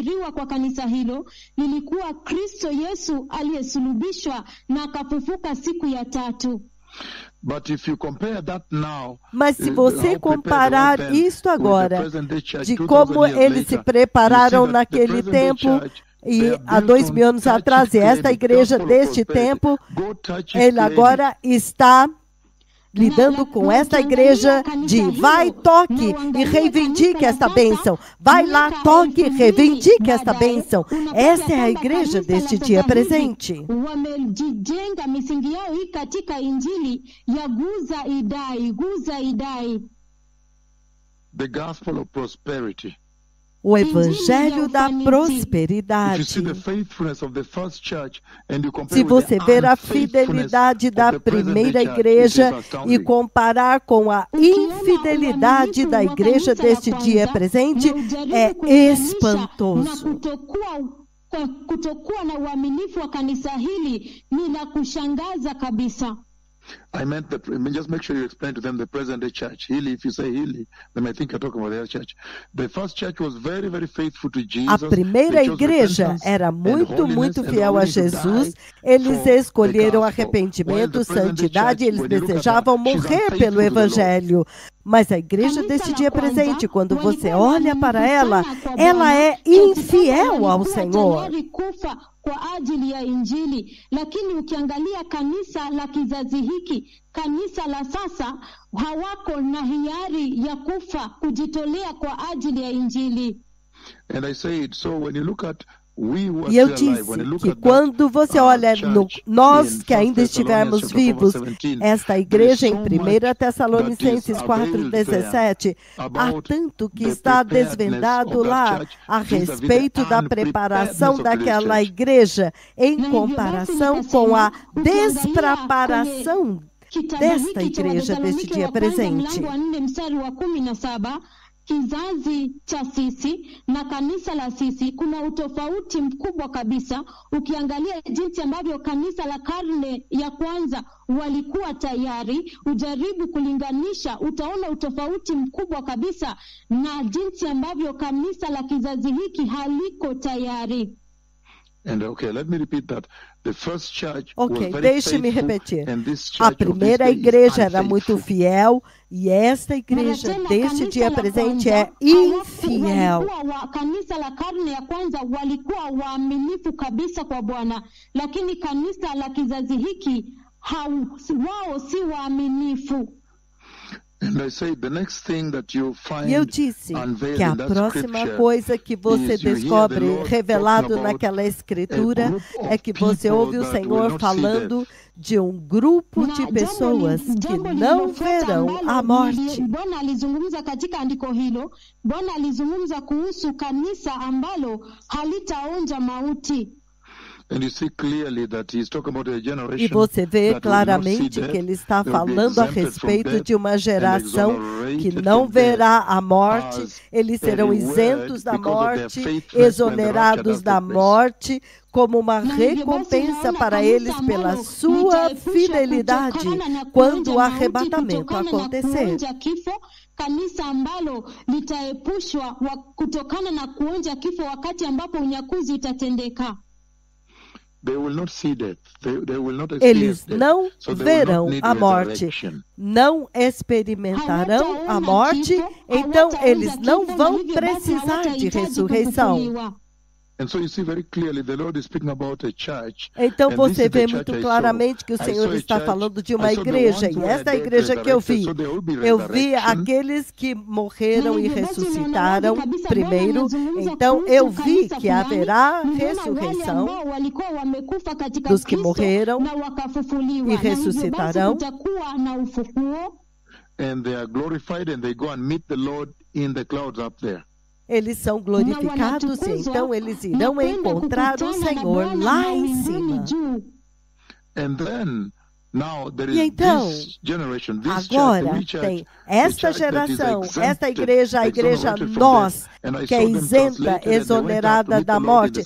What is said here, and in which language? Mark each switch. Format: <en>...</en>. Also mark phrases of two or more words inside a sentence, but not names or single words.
<pt>Mas se você comparar isto agora, de como eles se prepararam naquele tempo e há 2000 anos atrás, e esta igreja deste tempo, ele agora está lidando com esta igreja de vai, toque e reivindique esta bênção. Vai lá, toque e reivindique esta bênção. Essa é a igreja deste dia presente.</pt> <en>The gospel of prosperity.</en> <pt>o evangelho da prosperidade. Se você ver a fidelidade da primeira igreja e comparar com a infidelidade da igreja deste dia presente, é espantoso.</pt> <sw>Kutokuwa na uaminifu wa kanisa hili ni la kushangaza kabisa.</sw> <en>I meant just make sure you explain to them the present day church. Healy, if you say Healy, they may think you're talking about the other church. The first church was very, very faithful to Jesus.</en> <pt>A primeira igreja era muito fiel a Jesus. Eles escolheram arrependimento, santidade, eles desejavam morrer pelo evangelho. Mas a igreja deste dia presente, quando você olha para ela, ela é infiel ao Senhor.</pt> <sw>Kwa ajili ya Injili, lakini ukiangalia kanisa la kizazi hiki, kanisa la sasa, hawako na hiari ya kufa, kujitolea kwa ajili ya Injili.</sw> <en>And I said, so when you look at</en> <pt>E eu disse que quando você olha nós que ainda estivermos vivos, esta igreja em 1 Tessalonicenses 4,17, há tanto que está desvendado lá a respeito da preparação daquela igreja em comparação com a despreparação desta igreja deste dia presente.</pt> <sw>Kizazi cha sisi na kanisa la sisi kuna utofauti mkubwa kabisa. Ukiangalia jinsi ambavyo kanisa la karne ya kwanza walikuwa tayari, ujaribu kulinganisha, utaona utofauti mkubwa kabisa na jinsi ambavyo kanisa la kizazi hiki haliko tayari.</sw> <en>And let me repeat that. The first church</en> <pt>deixe-me repetir. A primeira igreja era muito fiel e esta igreja deste dia presente é infiel.</pt> <sw>Kanisa la karne ya kwanza walikuwa waaminifu kabisa kwa Bwana, lakini kanisa la kizazi hiki wao si waaminifu.</sw> <pt>E eu disse que a próxima coisa que você descobre revelado naquela escritura é que você ouve o Senhor falando de um grupo de pessoas que não verão a morte.</pt> <sw>Bwana alizungumza katika andiko hilo, Bwana alizungumza kuhusu kanisa ambalo halitaonja mauti.</sw> <pt>E você vê claramente que ele está falando a respeito de uma geração que não verá a morte, eles serão isentos da morte, exonerados da morte, como uma recompensa para eles pela sua fidelidade quando o arrebatamento acontecer.</pt> <sw>Kanisa ambalo litaepushwa kutokana na kuonja kifo wakati ambapo unyakuzi utatendeka.</sw> <pt>Eles não verão a morte, não experimentarão a morte, então eles não vão precisar de ressurreição. Então você vê muito claramente que o Senhor está falando de uma igreja, e esta igreja que eu vi aqueles que morreram e ressuscitaram primeiro, então eu vi que haverá ressurreição dos que morreram e ressuscitarão.</pt> <en>And they are glorified and they go and meet the Lord in the clouds up there.</en> <pt>Eles são glorificados e então eles irão encontrar o Senhor lá em cima. E então, agora tem esta geração, esta igreja, a igreja nós, que é isenta, exonerada da morte.</pt>